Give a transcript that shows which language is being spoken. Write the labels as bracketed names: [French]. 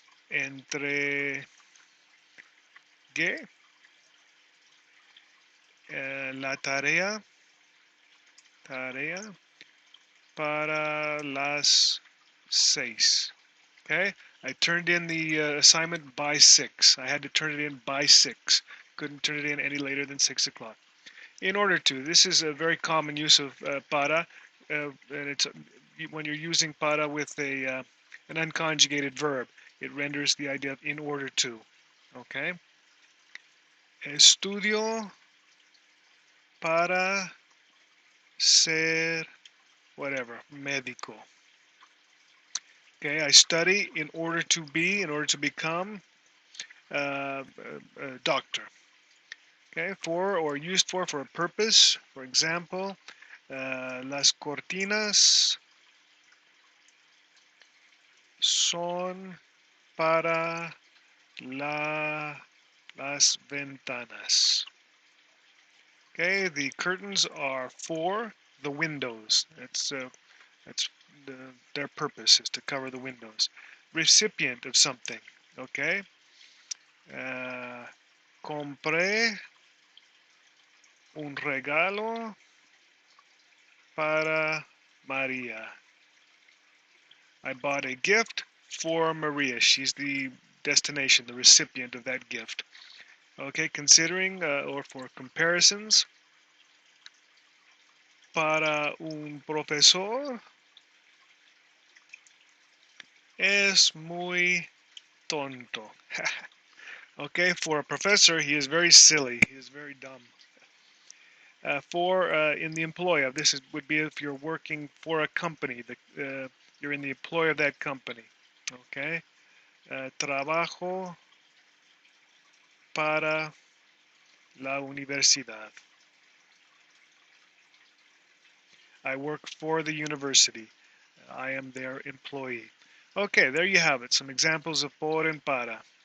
[Spanish] Entregué la tarea para las 6. [English] Okay, I turned in the assignment by 6. I had to turn it in by 6. Couldn't turn it in any later than 6 o'clock. In order to, this is a very common use of para, and it's when you're using para with an unconjugated verb, it renders the idea of in order to. [Spanish] Okay, estudio para ser whatever, médico. [English] Okay, I study in order to be, in order to become a doctor. Okay, for or used for a purpose. For example, [Spanish] las cortinas son para las ventanas. [English] Okay, the curtains are for the windows. That's their purpose is to cover the windows. Recipient of something. [Spanish] Okay, uh, compré un regalo para María. [English] I bought a gift for Maria. She's the destination, the recipient of that gift. [Spanish] Okay, [English] considering or for comparisons, [Spanish] para un profesor es muy tonto. [English] Okay, for a professor, he is very silly. He is very dumb. For in the employ of this would be if you're working for a company. You're in the employ of that company. [Spanish] Okay, trabajo para la universidad. [English] I work for the university. I am their employee. Okay, there you have it. Some examples of por and para.